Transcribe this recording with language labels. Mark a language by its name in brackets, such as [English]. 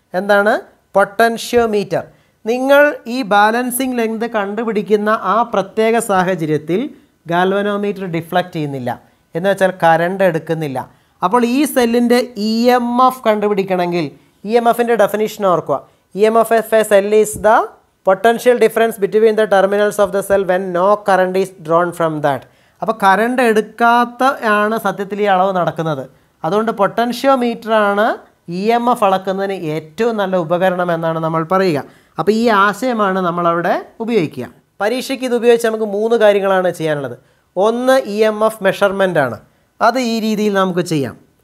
[Malayalam] എന്താണ് പൊട്ടൻഷ്യോമീറ്റർ? നിങ്ങൾ ഈ ബാലൻസിങ് ലെങ്ത് കണ്ടുപിടിക്കുന്ന ആ പ്രത്യേക സാഹചര്യത്തിൽ ഗാൽവനോമീറ്റർ ഡിഫ്ലക്റ്റ് ചെയ്യുന്നില്ല, എന്ന് വെച്ചാൽ കറണ്ട് എടുക്കുന്നില്ല. അപ്പോൾ ഈ സെല്ലിൻ്റെ EMF കണ്ടുപിടിക്കണമെങ്കിൽ EMFൻ്റെ ഡെഫിനിഷൻ ഓർക്കുക. [English] EMF of a cell is the potential difference between the terminals of the cell when no current is drawn from that. [Malayalam] അപ്പോൾ കറണ്ട് എടുക്കാത്ത ആണ് സത്യത്തിൽ ഈ അളവ് നടക്കുന്നത്. അതുകൊണ്ട് പൊട്ടൻഷ്യോമീറ്ററാണ് EMF അളക്കുന്നതിന് ഏറ്റവും നല്ല ഉപകരണം എന്നാണ് നമ്മൾ പറയുക. അപ്പോൾ ഈ ആശയമാണ് നമ്മളവിടെ ഉപയോഗിക്കുക. പരീക്ഷയ്ക്ക് ഇത് ഉപയോഗിച്ച് നമുക്ക് 3 കാര്യങ്ങളാണ് ചെയ്യാനുള്ളത്. ഒന്ന് EMF മെഷർമെൻ്റ് ആണ്. അത് ഈ രീതിയിൽ നമുക്ക് ചെയ്യാം.